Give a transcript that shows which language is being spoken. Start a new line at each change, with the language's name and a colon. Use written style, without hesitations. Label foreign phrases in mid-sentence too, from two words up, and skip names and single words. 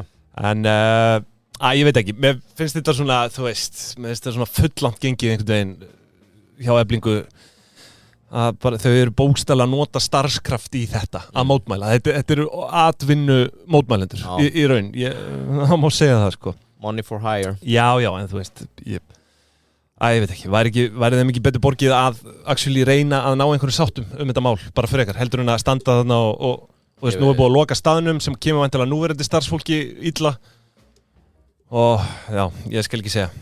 Icelandic: En ég veit ekki, mér finnst þetta svona, þú veist, mér finnst þetta svona fullangt gengið einhvern veginn hjá Eflingu að bara þau eru bókstaflega að nota starfskraft í þetta að mótmæla. Þetta eru atvinnu mótmælendur í raun. Það má segja það, sko.
English: Money for hire.
Icelandic: Já, en þú veist, ég veit ekki, væri þeim ekki betur borgið að actually reyna að ná einhverjum sáttum þetta mál, bara frekar, heldur hún að standa þarna og þú veist, nú er búið að loka staðnum sem kemur væntanlega núverandi starfsfólki illa og já, ég skal ekki segja.